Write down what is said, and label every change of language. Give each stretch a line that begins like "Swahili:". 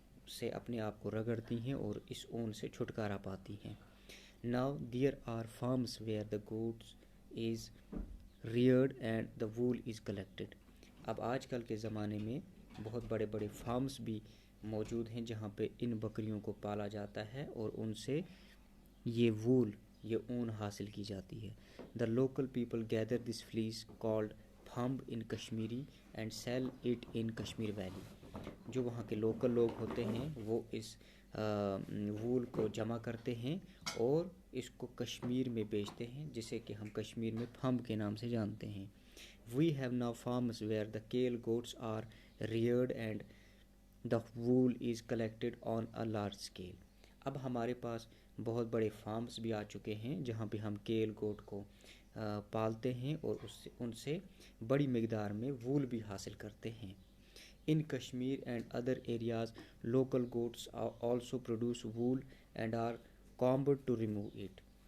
Urdu: سے اپنے آپ کو رگڑتی ہیں اور اس اون سے چھٹکارا پاتی ہیں.
English: Now there are farms where the goats is reared and the wool is collected.
Urdu: اب آج کل کے زمانے میں بہت بڑے بڑے فارمز بھی موجود ہیں جہاں پہ ان بکریوں کو پالا جاتا ہے اور ان سے یہ وول یہ اون حاصل کی جاتی ہے.
English: The local people gather this fleece called phamb in Kashmiri and sell it in Kashmir Valley.
Urdu: جو وہاں کے لوکل لوگ ہوتے ہیں وہ اس وول کو جمع کرتے ہیں اور اس کو کشمیر میں بیچتے ہیں جسے کہ ہم کشمیر میں پھمب کے نام سے جانتے ہیں.
English: We have now farms where the Kale goats are reared and the wool is collected on a large scale.
Urdu: اب ہمارے پاس بہت بڑے فارمز بھی آ چکے ہیں جہاں پہ ہم کیل گوٹ کو پالتے ہیں اور ان سے بڑی مقدار میں وول بھی حاصل کرتے ہیں.
English: In Kashmir and other areas, local goats also produce wool and are combed to remove it.